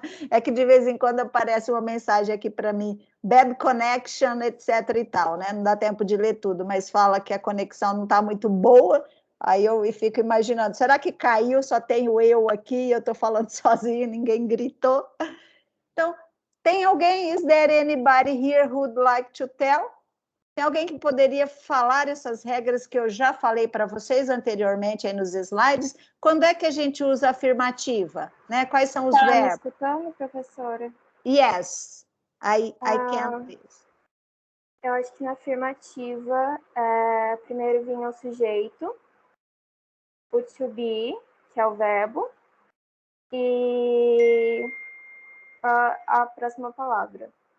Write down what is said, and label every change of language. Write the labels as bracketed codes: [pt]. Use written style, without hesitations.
[pt] É que de vez em quando aparece uma mensagem aqui para mim, [en] bad connection, [pt] etc e tal, né? Não dá tempo de ler tudo, mas fala que a conexão não está muito boa, aí eu fico imaginando, será que caiu, só tenho eu aqui, eu estou falando sozinho, ninguém gritou? Então, tem alguém, [en] is there anybody here who would like to tell? [pt] Tem alguém que poderia falar essas regras que eu já falei para vocês anteriormente aí nos slides? Quando é que a gente usa afirmativa? Né? Quais são os verbos? Está me escutando, professora? [en] Yes, I can. [pt] Eu acho que na afirmativa, primeiro vinha o sujeito, o to be, que é o verbo, e a próxima palavra.